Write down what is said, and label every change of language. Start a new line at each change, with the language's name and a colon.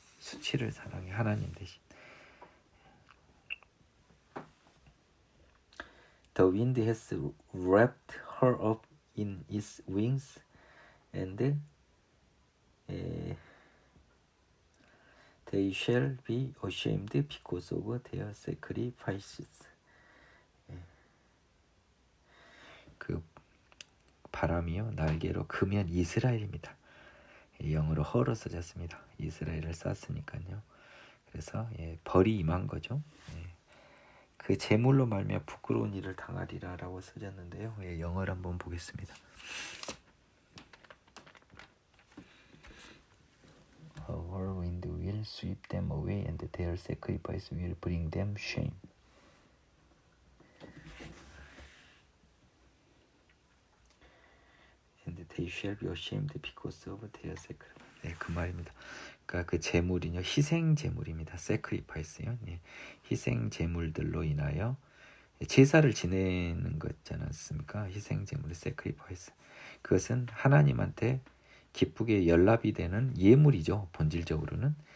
Korean: 수치를 사랑해, 하나님 대신.
English: The wind has wrapped her up in its wings, and they shall be ashamed because of their sacrifices.
Korean: 그 바람이요 날개로 그면 이스라엘입니다. 영어로 허로 써졌습니다. 이스라엘을 쌌으니까요. 그래서 벌이 임한 거죠. 그 재물로 말미암아 부끄러운 일을 당하리라라고 써졌는데요. 영어를 한번 보겠습니다.
English: A whirlwind will sweep them away, and their sacrifice will bring them shame. And they shall be ashamed because of their sacrifice.
Korean: 그 말입니다. 그러니까 그 제물이요, 희생 제물입니다. sacrifice요. 희생 제물들로 인하여 제사를 지내는 거지 않았습니까? 희생 제물의 sacrifice. 그것은 하나님한테 기쁘게 연락이 되는 예물이죠, 본질적으로는.